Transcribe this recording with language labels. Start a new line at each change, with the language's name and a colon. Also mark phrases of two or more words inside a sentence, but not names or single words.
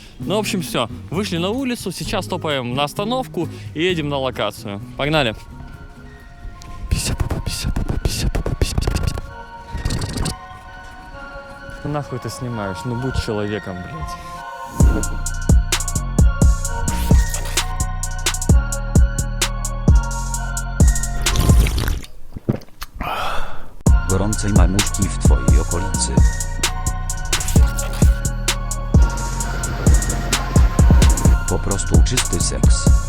Russian: Ну, в общем, все. Вышли на улицу, сейчас топаем на остановку и едем на локацию. Погнали. Нахуй ты снимаешь? Ну, будь человеком, блядь.
Polish: Gorącej mamuśki w twojej okolicy. Po prostu czysty seks.